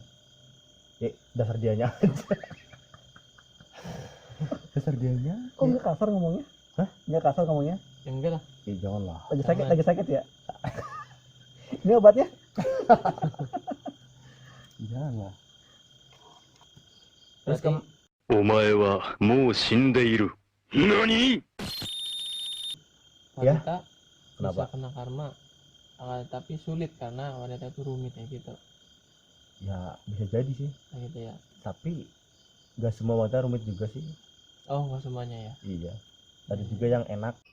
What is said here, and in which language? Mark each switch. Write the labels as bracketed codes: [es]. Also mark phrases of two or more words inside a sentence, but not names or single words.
[id] Ya dasar dianya aja. Dasar dianya. Kok nggak kasar ngomongnya? Hah? Nggak kasar ngomongnya? Ya enggak lah. Janganlah. Lagi sakit ya? Ini obatnya? Janganlah. Terus Berarti [ja] お前はもう死んでいる。何 [id] Ya? wanita bisa Kenapa? kena karma. Tapi sulit karena wanita itu rumit ya gitu. Ya bisa jadi sih. Nah, gitu ya. Tapi nggak semua wanita rumit juga sih. Oh, nggak semuanya ya. Iya. Ada juga yang enak.